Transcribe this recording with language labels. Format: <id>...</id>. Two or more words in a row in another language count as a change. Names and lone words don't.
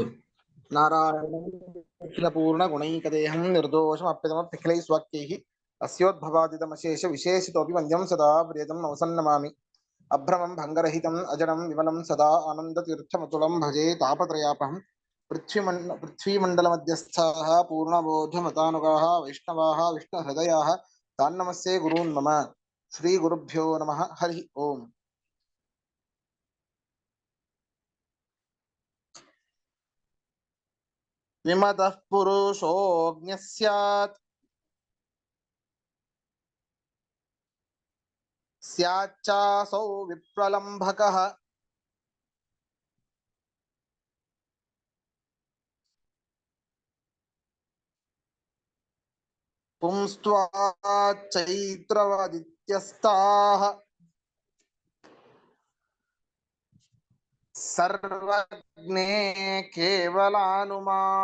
<sa>ನಾರಾಯಣ ಪೂರ್ಣ ಗುಣೈಕದೇಹಂ ನಿರ್ದೋಷಮಪ್ಯತಮಪ್ಯಖಿಲೈ ಸ್ವಾಕ್ಯೈಃ ಅಸ್ಯೋದ್ಭವಾದಿತಮಶೇಷ ವಿಶೇಷಿತೋಪಿ ವಂದ್ಯಂ ಸದಾ ಪ್ರಿಯತಂ ನವಸನ್ನಮಾಮಿ. ಅಭ್ರಮಂ ಭಂಗರಹಿತಂ ಅಜಡಂ ವಿಮಲಂ ಸದಾ ಆನಂದತೀರ್ಥಮತುಲಂ ಭಜೆ ತಾಪತ್ರಯಾಪಹಂ. ಪೃಥ್ವೀಮಂಡಲಮಧ್ಯಸ್ಥಾಃ ಪೂರ್ಣಬೋಧಮತಾನುಗಾಃ ವೈಷ್ಣವಾಃ ವಿಷ್ಣುಹೃದಯಾಃ ತಾನ್ನಮಸ್ಸೇ ಗುರೂನ್ ಮಮ. ಶ್ರೀ ಗುರುಭ್ಯೋ ನಮಃ. ಹರಿ ಓಂ. ವಿಮತಃ ಪುರುಷೋऽಜ್ಞಃ ಸ್ಯಾತ್ ಸ್ಯಾಚ್ಚಾಸೌ ವಿಪ್ರಲಂಭಕಃ. ಪುಂಸ್ತ್ವಾಚೈತ್ರವದಿತ್ಯಸ್ತಾಃ ಸರ್ವಜ್ಞೇ ಕೇವಲಾನುಮಾ.</sa>